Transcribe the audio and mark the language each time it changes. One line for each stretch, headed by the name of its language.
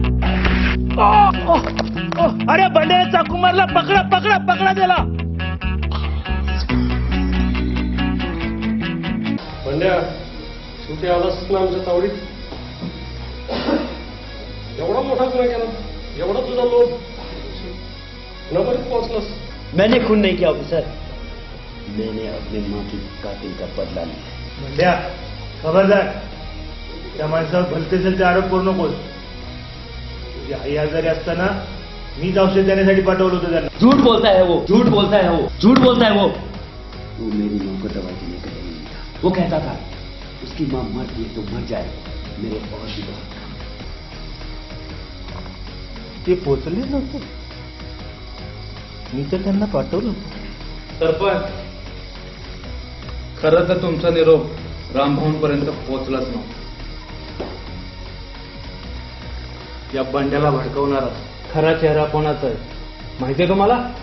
Marathi: अरे बंड्याला चाकू मारला, पकडा पकडा पकडा त्याला. बंड्या, शेवटी आलास ना आमच्या तावडीत. एवढा मोठा गुन्हा केला, एवढा तुझा लोभ, नंबरीत पोहोचलास.
Hindi: मैंने खून नहीं किया ऑफिसर, मैंने अपनी माँ की कातिल का बदला लिया.
Marathi: बंड्या, खबरदार, त्या माणसावर भलतेचे आरोप करू नकोस. तुझी आई आजारी असताना मीच औषध देण्यासाठी पाठवलं होतं त्यांना.
Hindi: झूठ बोलता है वो, झूठ बोलता है वो, झूठ बोलता है वो. वो मेरी माँ को दवा देने का नहीं था. वो कहता था उसकी माँ मरती है तो मर जाए, मेरे और भी बहुत काम.
Marathi: ते पोचले नव्हते, मी तर त्यांना पाठवलं. सरपंच, खरं तर तुमचा निरोप रामभाऊंपर्यंत पोहोचलाच नव्हता. या बंड्याला भडकवणारा खरा चेहरा कोणाचा आहे माहितीये तुम्हाला?